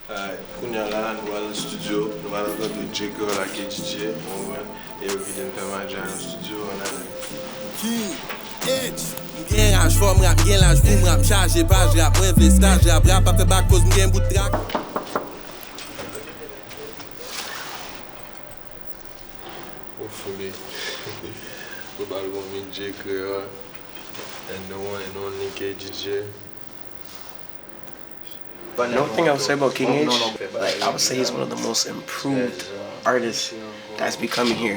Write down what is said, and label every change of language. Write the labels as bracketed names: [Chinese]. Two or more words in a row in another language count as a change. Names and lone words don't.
[Haitian Creole] Kounya la, nou al studio, nou al anko do J.K. la ke DJ, e yo vide m fè manja an studio, Mgen raj fò, m rap, mgen laj pou m rap, chaje page rap, mwen vle staj rap, rap apè bak koz mgen bout trak. [English] Hopefully, probably me J.K. and the one and only KDJ. But the only thing I would say about King H, like I would say he's one of the most improved artists that's becoming here.